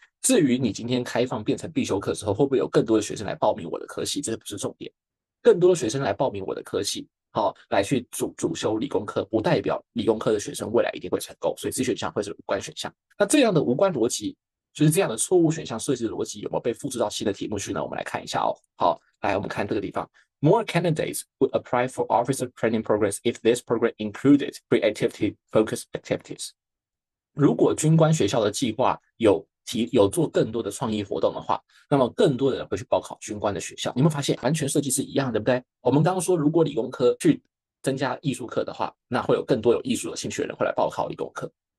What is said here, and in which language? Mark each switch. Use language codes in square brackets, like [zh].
[zh] 至于你今天开放变成必修课之后，会不会有更多的学生来报名我的科系，这不是重点。更多的学生来报名我的科系，来去主修理工科，不代表理工科的学生未来一定会成功，所以 C 选项会是无关选项。那这样的无关逻辑，就是这样的错误选项设计的逻辑有没有被复制到新的题目去呢？我们来看一下哦。好，来我们看这个地方。 [en] More candidates would apply for officer training programs if this program included creativity-focused activities. [zh] 如果军官学校的计划有做更多的创意活动的话，那么更多的人会去报考军官的学校。你有没有发现完全设计是一样的，对不对？我们刚刚说，如果理工科去增加艺术课的话，那会有更多有艺术的兴趣的人会来报考理工科。